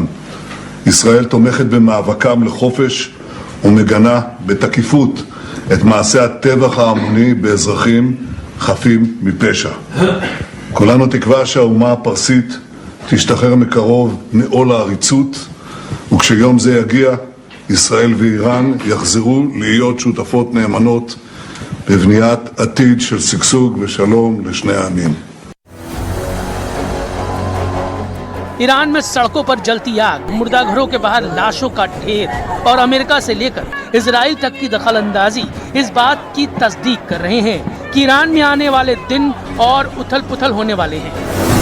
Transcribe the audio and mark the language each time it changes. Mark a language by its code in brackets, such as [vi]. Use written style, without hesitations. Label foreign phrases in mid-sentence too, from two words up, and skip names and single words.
[he] ישראל תומכת במאבקם לחופש ומגנה בתקיפות את מעשי הטבח ההמוני באזרחים חפים מפשע. כולנו תקווה שהאומה הפרסית תשתחרר מקרוב מעול העריצות, וכשיום זה יגיע, ישראל ואיראן יחזרו להיות שותפות נאמנות בבניית עתיד של שגשוג ושלום לשני העמים. [hi] ईरान में सड़कों पर जलती आग, मुर्दाघरों के बाहर लाशों का ढेर और अमेरिका से लेकर इजराइल तक की दखलंदाजी इस बात की तस्दीक कर रहे हैं कि ईरान में आने वाले दिन और उथल पुथल होने वाले हैं।